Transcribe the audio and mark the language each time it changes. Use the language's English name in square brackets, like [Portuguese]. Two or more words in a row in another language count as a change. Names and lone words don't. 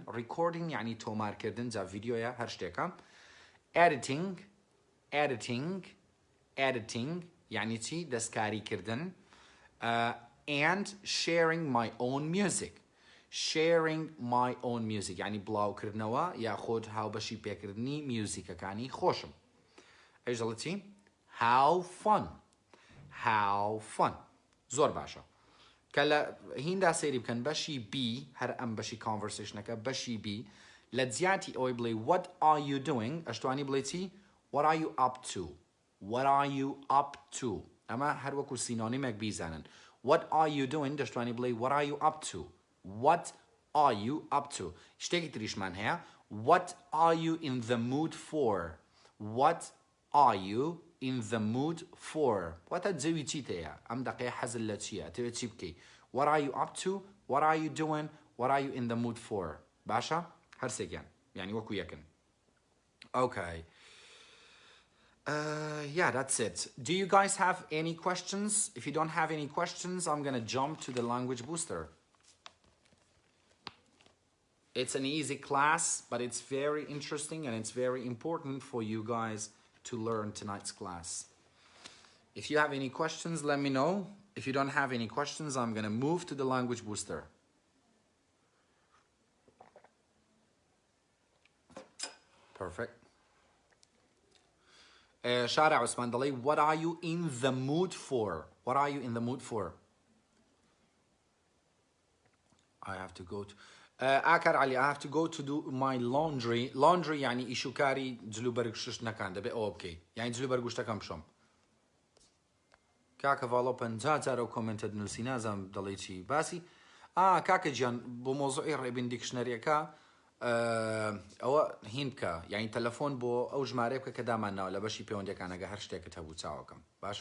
[Central Kurdish] recording یعنی تۆمارکردن جا ڤیدیۆیە هەر شتێکە. editing یعنی چی؟ دەستکاریکردن. [English] And sharing my own music. Sharing my own music [Central Kurdish] يعني بڵاوکردنەوە یاخۆت هاوبەشی پێکردنی میوزیکەکانی خۆشم. ئەژەڵەتی [English] How fun. [Central Kurdish] زۆر باشە. کە لە هیندا سەیری بکەن بەشی B هەر ئەم بەشی conversationەکە بەشی B لە جیاتی ئەوەی بڵێ [English] What are you doing؟ [Central Kurdish] ئەشتوانی بڵێ چی؟ [English] What are you up to? What are you up to? [Central Kurdish] ئەمە هەر وەکو سینۆنیمێک بیزانن. [English] What are you doing؟ [Central Kurdish] دەشتوانی بڵێ [English] What are you up to? What are you up to? [Central Kurdish] شتێکی تریشمان هەیە. [English] What are you in the mood for? What are you in the mood for? [Central Kurdish] واتە جەوی چیت هەیە؟ ئەم دەقەیە حەزت لە چییە؟ ئەتەوێت چی بکەی؟ [English] What are you up to? What are you doing? What are you in the mood for? [Central Kurdish] باشە؟ هەرسێکیان یعنی وەکو یەکن. [English] Okay. Yeah, that's it. Do you guys have any questions? If you don't have any questions, I'm going to jump to the language booster. It's an easy class, but it's very interesting and it's very important for you guys to learn tonight's class. If you have any questions, let me know. If you don't have any questions, I'm going to move to the language booster. Perfect. [Central Kurdish] شارع عثمان دەڵێ [English] what are you in the mood for what are you in the mood for I have to go to ئاکار علی I have to go to do my laundry [Central Kurdish] یعنی ئیش و کاری جلوبەرگ شش نەکان دەبێ ئەوە بکەیت یعنی جلوبەرگ شتەکەم بشۆم کاکە ڤاڵۆ 50 جارە و کۆمنتە دنووسی نازانم دەڵێ چی باسی کاکە گیان بۆ مۆزوعی ڕێبین دیکشنەریەکە ئەوە هین بکە یعنی تەلەفۆن بۆ ئەو ژمارە بکە کە دامانناوە لە بەشی پەیوەندیەکانەگە هەر شتێکت هەبوو چاوەکەم باشە